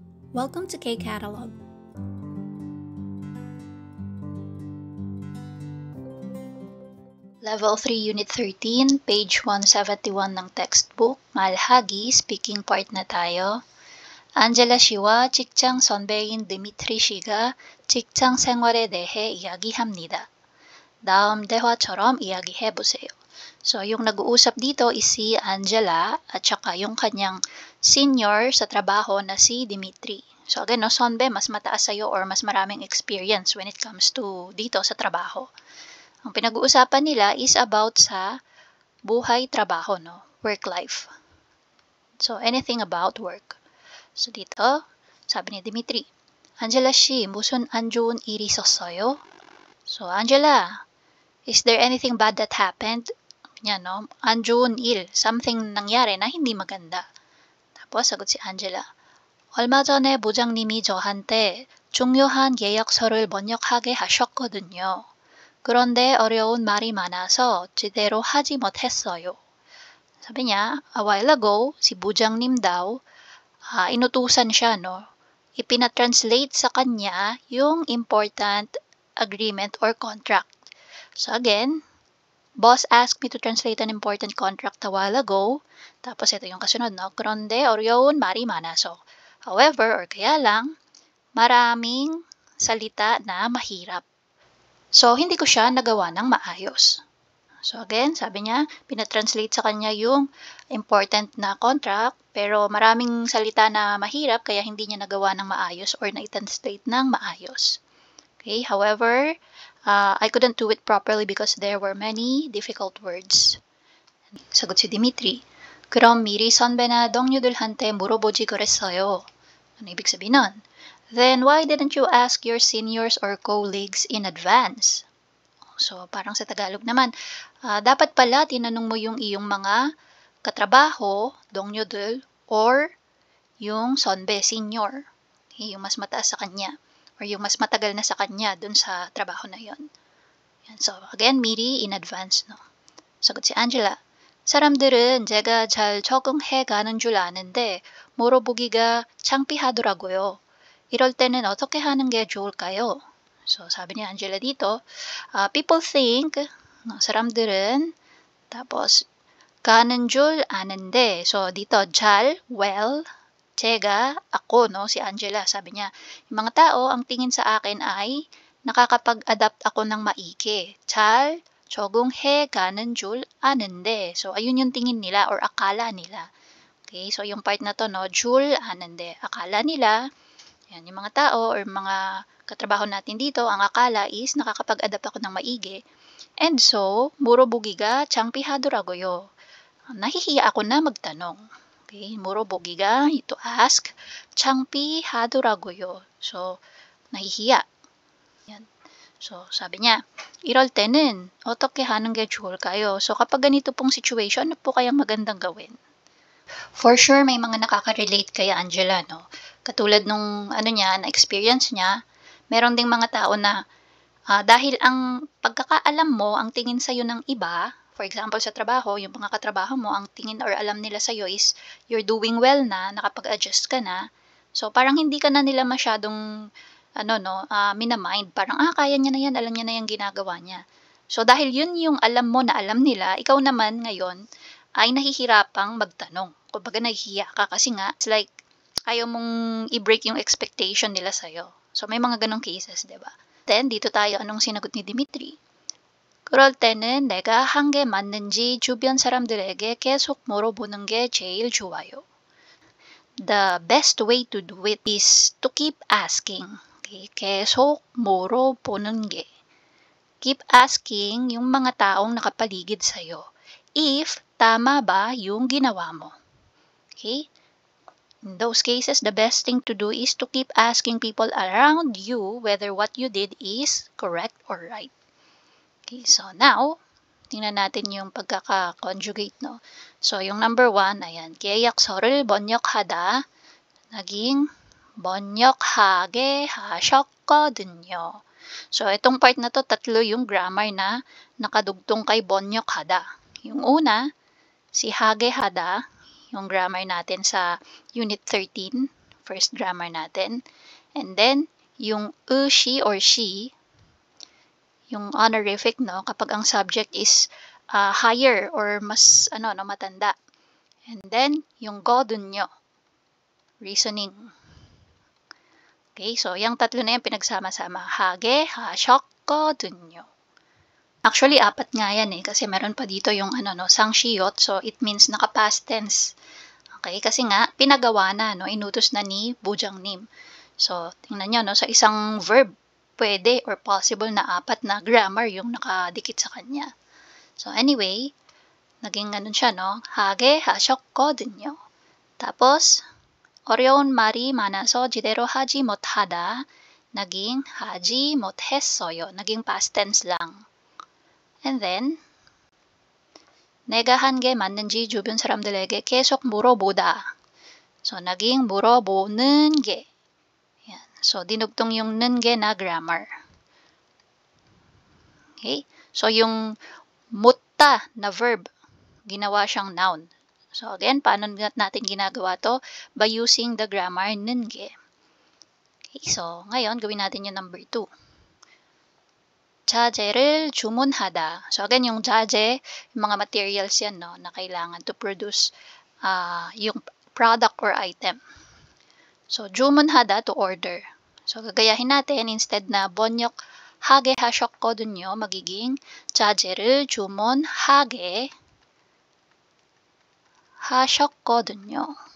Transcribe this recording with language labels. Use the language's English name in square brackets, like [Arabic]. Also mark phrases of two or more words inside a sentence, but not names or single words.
[English] Welcome to K-Catalog. Level 3, Unit 13, page 171 ng textbook. [Filipino] Malhagi, speaking part na tayo. [Korean] 안젤라 씨와 직장 선배인 드미트리 씨가 직장 생활에 대해 이야기합니다. 다음 대화처럼 이야기해보세요. [Filipino] So, yung nag-uusap dito is si Angela at saka yung kanyang senior sa trabaho na si Dimitri. So, again, no, sonbe, mas mataas sa'yo or mas maraming experience [English] when it comes to [Filipino] dito sa trabaho. Ang pinag-uusapan nila [English] is about [Filipino] sa buhay-trabaho, [English] no? Work-life. So, anything about work. So, [Filipino] dito, sabi ni Dimitri, [Korean] Angela 씨, 무슨 안 좋은 일이 있었어요? [English] So, Angela, is there anything bad that happened? [Filipino] Yan, no? [Korean] An 좋은 일, [Filipino] something nangyari na hindi maganda. Tapos, sagot si Angela, [Korean] 얼마 전에 부장님이 저한테 중요한 계약서를 번역하게 하셨거든요. 그런데 어려운 말이 많아서 제대로 하지 못했어요. [Filipino] Sabi niya, [English] a while ago, [Filipino] si Bujangnim daw, inutusan siya, no? Ipinatranslate sa kanya yung [English] important agreement or contract. So again, boss asked me to translate an important contract a while ago. [Filipino] Tapos ito yung kasunod, no? [Korean] Kronde 어려운 말이 많아서. [English] However, [Filipino] or kaya lang, maraming salita na mahirap. So, hindi ko siya nagawa ng maayos. So, again, sabi niya, pinatranslate sa kanya yung important na contract, pero maraming salita na mahirap, kaya hindi niya nagawa ng maayos or na-translate ng maayos. [English] Okay, however, I couldn't do it properly because there were many difficult words. [Filipino] Sagot si Dimitri, [Korean] 그럼 미리 선배나 동료들한테 물어보지 그랬어요. [Filipino] Ano ibig sabihin nun? [English] Then why didn't you ask your seniors or colleagues in advance? [Filipino] So, parang sa Tagalog naman, dapat pala tinanong mo yung iyong mga katrabaho, 동료들, or yung 선배, senior. Okay, yung mas mataas sa kanya, or yung mas matagal na sa kanya dun sa trabaho na yon. Yan. [English] So, again, 미리 in advance, no? [Filipino] Sagot si Angela, [Korean] 사람들은 제가 잘 적응해 가는 줄 아는데 물어보기가 창피하더라고요. 이럴 때는 어떻게 하는 게 좋을까요? [Filipino] So, sabi ni Angela dito, [English] people think, [Korean] 사람들은, tapos, 가는 줄 아는데, [Filipino] so dito, [Korean] 잘, well, 제가, [Filipino] ako, no, si Angela, sabi niya, yung mga tao, ang tingin sa akin ay, nakakapag-adapt ako ng maigi. [Korean] 잘, 적응해 가는 줄 아는데, [Filipino] so ayun yung tingin nila or akala nila. Okay, so yung part na to, no, [Korean] 줄 아는데, [Filipino] akala nila, yan, yung mga tao or mga katrabaho natin dito, ang akala is nakakapag-adapt ako ng maigi. [English] And so, [Korean] 물어보기가 창피하더라고요. [Filipino] Nahihiya ako na magtanong. [Korean] Okay, 물어보기가, [English] to ask, [Korean] 창피하더라고요. [Filipino] So, nahihiya. Yan. So, sabi niya, [Korean] 이럴 때는 어떻게 하는 게 좋을까요? [Filipino] So, kapag ganito pong situation, ano po kayang magandang gawin? [English] For sure, [Filipino] may mga nakaka-relate kay Angela, no? Katulad nung niya, na experience niya, meron ding mga tao na dahil ang pagkakaalam mo, ang tingin sa'yo ng iba, [English] for example [Filipino] sa trabaho, yung mga katrabaho mo, ang tingin or alam nila sa'yo is [English] you're doing well [Filipino] na, nakapag-adjust ka na. So, parang hindi ka na nila masyadong, minamind. Parang, kaya niya na yan, alam niya na yung ginagawa niya. So, dahil yun yung alam mo na alam nila, ikaw naman ngayon ay nahihirapang magtanong. Kumbaga nahihiya ka kasi nga, [English] it's like, [Filipino] ayaw mong i-break yung expectation nila sa'yo. So, may mga ganong cases, diba? Then, dito tayo, anong sinagot ni Dimitri? [Korean] 그럴 때는 내가 한 게 맞는지 주변 사람들에게 계속 물어보는 게 제일 좋아요. [English] The best way to do it is to keep asking. [Korean] Okay? 계속 물어보는 게. [English] Keep asking [Filipino] yung mga taong nakapaligid sa'yo. If tama ba yung ginawa mo. Okay? [English] In those cases, the best thing to do is to keep asking people around you whether what you did is correct or right. Okay, so now, [Filipino] tingnan natin yung pagkaka-conjugate, no? So, yung number 1, ayan, [Korean] 계약서를 번역하다, [Filipino] naging [Korean] 번역하게 하셨거든요. [Filipino] So, itong part na to, tatlo yung grammar na nakadugtong kay 번역하다. Yung una, si [Korean] 하게 하다, [Filipino] yung grammar natin sa Unit 13, [English] first grammar [Filipino] natin. And then, yung [English] she or she, [Filipino] yung honorific, no, kapag ang [English] subject is higher or [Filipino] mas matanda. And then, yung [Korean] 거든요, [Filipino] reasoning. Okay, so yung tatlo na yan pinagsama-sama. [Korean] 하게, 하셨, 거든요. [Filipino] Actually, 4 nga yan kasi meron pa dito yung sangshiyot, so it means naka- [English] past tense. [Filipino] Okay, kasi nga, pinagawa na, inutos na ni Bujangnim. So, tingnan nyo, sa isang verb, pwede or possible na 4 na grammar yung nakadikit sa kanya. So, anyway, naging siya, [Korean] 하게, 하셨, 거든요. [Filipino] Tapos, [Korean] 어려운 말이 많아서 제대로 하지 못하다, naging 하지 못했어요. [Filipino] Naging [English] past tense [Filipino] lang. [English] And then, [Korean] 내가 한 게 맞는지 주변 사람들에게 계속 물어보다. [Filipino] So, naging 물어보는 게. Yan. So, dinugtong yung 는 게 na grammar. Okay? So, yung mutta na verb, ginawa siyang noun. So, again, paano natin ginagawa to? [English] By using the grammar 는 게. [Filipino] Okay, so, ngayon, gawin natin yung number 2. [Korean] 자재를 주문하다. [Filipino] So again, yung 자재, yung mga materials yan, na kailangan [English] to produce [Filipino] yung product or item. So, 주문하다, [English] to order. [Filipino] So, gagayahin natin, instead na [Korean] 번역 하게 하셨거든요, [Filipino] magiging [Korean] 자재를 주문하게 하셨거든요.